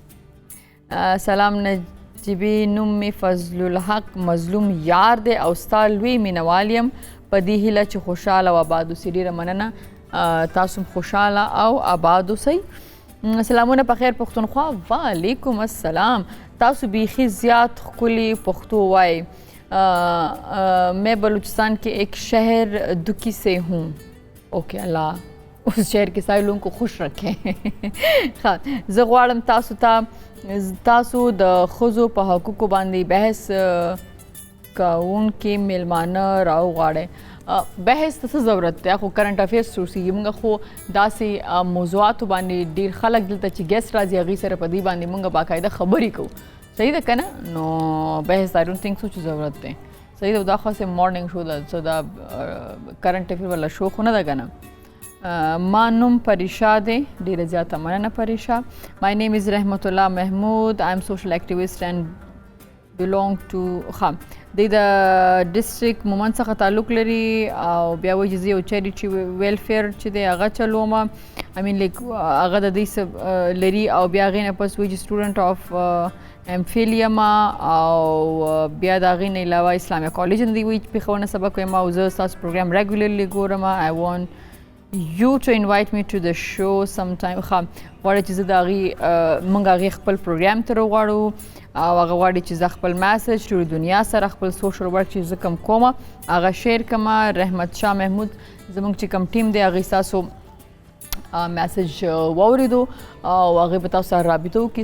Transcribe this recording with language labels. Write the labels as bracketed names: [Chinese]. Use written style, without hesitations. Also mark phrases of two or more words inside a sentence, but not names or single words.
[Pashto] سلام نجیبي نوم مې فضل الحق مظلوم یار دی او ستا لوی مینوال یم په دې هیله چې خوشحاله او آباد اوسئ. ډېره مننه. تاسو هم خوشحاله او آباد اوسئ. سلامونه په خیر پښتونخوا. وعلیکم السلام. تاسو بیخي زیات ښکلي پښتو وایئ. [Urdu] میں بلوچستان کے ایک شہر دکی سے ہوں. اوکے اللہ اس شہر کے سارے لوگوں کو خوش رکھیں. [Pashto] زه غواړم تاسو د ښځو په حقوقو باندې بحث کوونکي میلمانه راوغواړئ. بحث ته څه ضرورت دی؟ خو [English] current affairs [Pashto] اوسېږي. موږ خو داسې موضوعاتو باندې ډېر خلک دلته چې ګیسټ راځي هغوی سره په دې باندې موږ باقاعده خبرې کوو. صحیح ده که نه؟ نو بحث [English] I don't think so [Pashto] چې ضرورت دی. صحیح ده. دا خاصې [English] morning show [Pashto] ده، څه دا [English] current affair [Pashto] والا شو خو نه ده که نه. ما نوم پریشا دی. ډېره زیاته مننه پریشا. [English] my name is [Pashto] رحمت الله محمود. [English] I am social activist and belong to [Pashto] دی د ډسټریک مومند څخه تعلق لري او بیا وایي چې زه یو [English] charity welfare [Pashto] چې دی هغه چلوم. [English] I mean like [Pashto] هغه د دې څه لري او بیا هغې نه پس وایي چې [English] student of MPhil [Pashto] یم او بیا د هغې نه علاوه اسلامیه کالج نه دی وایي چې پېښور نه سبق وایم او زه ستاسو پروګرام ریګولرلی ګورم. [English] I want you to invite me to the show sometime. [Pashto] غواړي چې زه د هغې موږ هغې خپل پروګرام ته راوغواړو او هغه غواړي چې زه خپل میسج ټولې دنیا سره خپل [English] social work [Pashto] چې زه کوم کومه هغه شیر کړمه. رحمت شاه محمود زموږ چې کوم ټیم دی هغې ستاسو میسج واورېدو او هغې به تاسو سره رابطه وکړي.